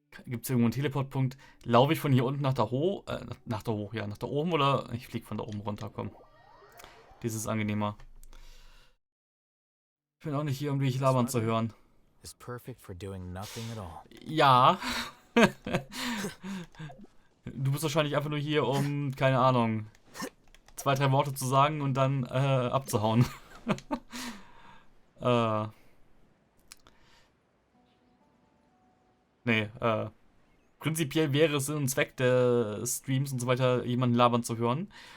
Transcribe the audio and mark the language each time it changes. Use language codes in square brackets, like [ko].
[de] Gibt es irgendwo einen Teleportpunkt? Laufe ich von hier unten nach da hoch? Nach da hoch, ja. Nach da oben oder? Ich fliege von da oben runter, komm. Das ist angenehmer. Ich bin auch nicht hier, um dich labern zu hören. [en] Is perfect for doing nothing at all. [de] Ja. Du bist wahrscheinlich einfach nur hier, um, keine Ahnung, 2, 3 Worte zu sagen und dann abzuhauen. Nee, prinzipiell wäre es Sinn und Zweck der Streams und so weiter, jemanden labern zu hören.